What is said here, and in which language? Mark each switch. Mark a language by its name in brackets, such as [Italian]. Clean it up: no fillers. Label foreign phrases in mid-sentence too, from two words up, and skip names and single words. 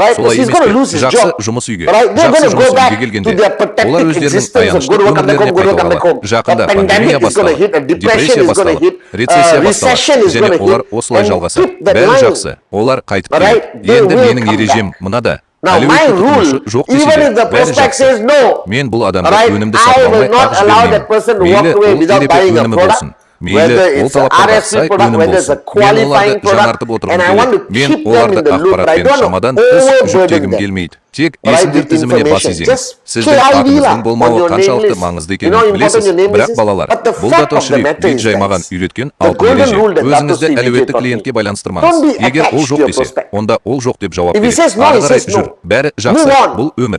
[Kazakh] Солай емес пе? Жақсы жұмыс үйге. Жақсы жұмыс үйге келгенде олар өздерінің аянышты өмірлеріне қайталады. Жақында пандемия басталады, депрессия басталады, рецессия басталады, және олар осылай жалғасады. Бәрі жақсы. Олар қайтып келеді. Енді менің ережем мынада. [English] Now my rule, even if the prospect says no, [Kazakh] мен бұл адамға [English] right, [Kazakh] өнімді [English] I [Kazakh] сатып [English] will [Kazakh] алмай [English] not [Kazakh] ақша [English] allow that [Kazakh] бермеймін. [English] person to walk away without buying a product, whether it's an RFC product, whether it's a qualifying product, and I want to keep them in the loop, but I don't want to overburden them. [Kazakh] Тек есімдер тізіміне бас изеңіз. Сіздің атыңыздың болмауы қаншалықты маңызды екенін білесіз. Бірақ балалар, бұл дата шрифт бет жаймаған үйреткен алтын ереже. Өзіңізді әлеуетті клиентке байланыстырмаңыз. Егер ол жоқ десе, онда ол жоқ деп жауап береді. Ары қарай жүр. Бәрі жақсы. Бұл өмір.